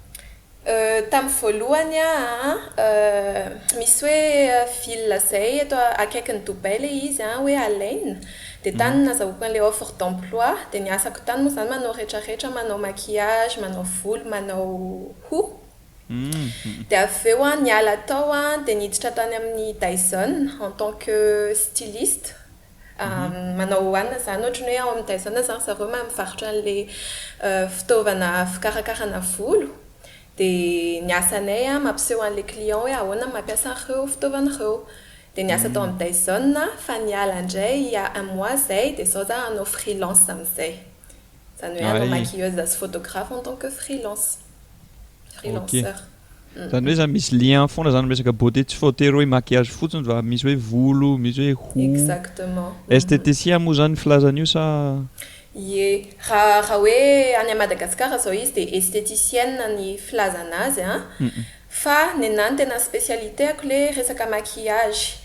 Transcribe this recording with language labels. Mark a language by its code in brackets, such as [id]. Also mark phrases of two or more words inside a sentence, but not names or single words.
[mg] Tamin'ny voalohany misy hoe ville zay eto akaikin'ny Dubai le izy hoe Alain. De tany nazahoako an'le [fr] offre d'emploi [mg] de niasako tany moa zany manao rehetrarehetra, manao maquillage, manao volo, manao hoho. De aveo niala tao de niditra tany amin'ny Dyson [fr] en tant que styliste. [mg] Manao anna zany ohatrany hoe ao amin'ny Dyson zany zareo mivarotra an'le fitaovana fikarakarana volo. De niasanay mampiseho an'le client hoe ahoana mampiasa an'ireo fitaovana ireo. De niasa tao amin'ny Dyson fa niala indray [fr] il y a un mois [mg] zay de zao za hanao freelance amizay. Zany hoe hanao maquilleuse sy photographe [fr] en tant que freelanceur. [mg] Zany hoe zany misy lien foana zany resaka beauté tsy voatery hoe maquillage fotsiny fa misy hoe volo, misy hoe hoho. Exactement. Esthéticien moa zany filazan'io sa? Ie, raha hoe any Madagasikara zao izy de esthéticienne ny filazana azy fa nenany tena spécialité le resaka maquillage.